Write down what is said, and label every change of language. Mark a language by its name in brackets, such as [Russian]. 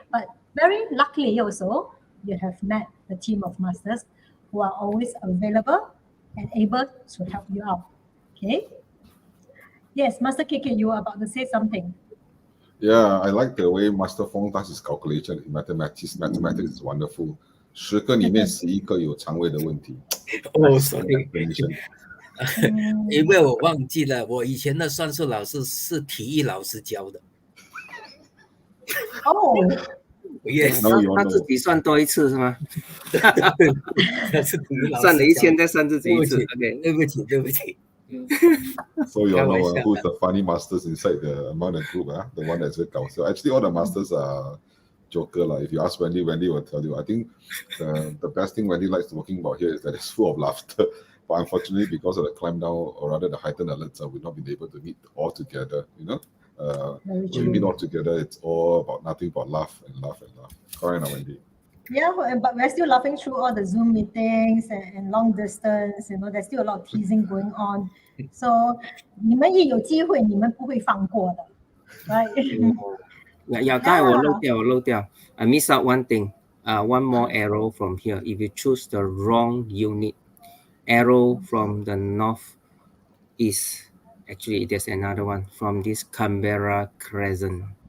[English] But very luckily also, you have met the team of masters who are always available and able to help you out. Okay? Yes, Master KK, you were about to say something. Yeah, I like the way Master Feng does his calculation. Mathematics is wonderful. [Chinese] 10个里面11个有肠胃的问题。 sorry 因为我忘记了，我以前的算术老师是体育老师教的。 Yes， 他自己算多一次是吗？算了1000再算自己一次。OK，对不起。 [English] So you all know [Chinese] 开玩笑 [English] who's the funny masters inside among the group, the one that's very so actually all the masters are joker. If you ask Wendy will tell you. I think the best thing Wendy likes working about here is that it's full of laughter. But unfortunately, because of the climb down, or rather the heightened alerts, we've not been able to meet all together. Very When we meet true. all together, it's all about nothing but laugh and laugh and laugh. Correct, now, Wendy? Yeah, but we're still laughing through all the Zoom meetings and long distance. There's still a lot of teasing going on. [Chinese] So 你们一有机会，你们不会放过的 right? [English] Yeah, [Chinese] 刚才我漏掉 [English] I miss out one thing. One more arrow from here. If you choose the wrong unit, arrow from the north east. Actually, there's another one from this Canberra Crescent.